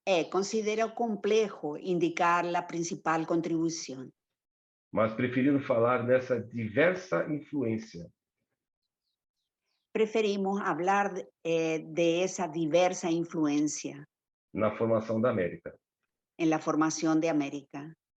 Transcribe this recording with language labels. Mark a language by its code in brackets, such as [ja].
[es] Considero complejo indicar la principal contribución, [pt] mas preferindo falar nessa diversa influência [es] preferimos hablar de esa diversa influencia [pt] na formação da América. [es] en la formación de América.